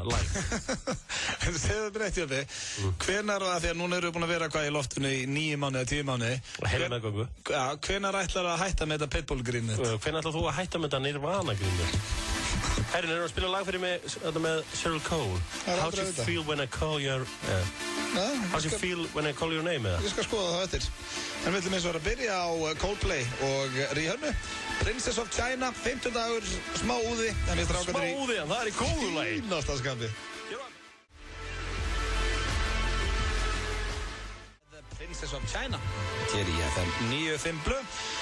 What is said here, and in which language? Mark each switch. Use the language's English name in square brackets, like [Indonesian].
[Icelandic] En segðu þetta rétt, Jófi, hvenar, því að núna eru við búin að vera hvað í loftinu í 9 mánuði eða 10 mánuði Heila meðgöngu. Hvenar ætlar að hætta með þetta Pitbull-grínið? Hvenar ætlar þú að hætta með þetta Nirvana-grínið? Herrin, erum við að spila lag fyrir mig með Cheryl Cole. [English] How do you feel when I call your How do you feel when I call your name? [Icelandic] Ég skal skoða það eftir. En við ætlum eins og að byrja á Coldplay og Rihanna. Princess of China, 50 dagur, smá úði. Smá úði, það er í góðu lagi. Fínasta skapi. Princess of China. Hér í FM 95 Blöð.